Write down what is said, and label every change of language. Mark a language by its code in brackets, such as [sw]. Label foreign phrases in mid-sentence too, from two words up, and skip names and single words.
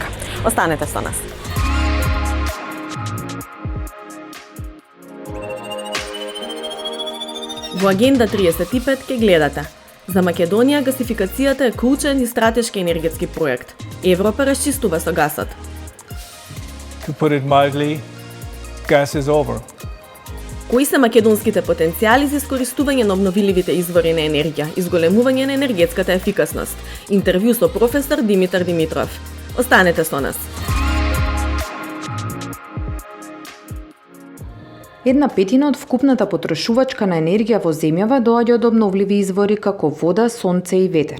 [mk] Останете со нас. Во Агенда 35 ќе гледате: за Македонија гасификацијата е клучен и стратешки енергетски проект. Европа расчистува со гасот. [en] To put it mildly, gas is over. [mk] Кои се македонските потенцијали за искористување на обновливите извори на енергија и зголемување на енергетската ефикасност? Интервју со професор Димитар Димитров. Останете со нас. Една петина од вкупната потрошувачка на енергија во земјава доаѓа од обновливи извори како вода, сонце и ветер.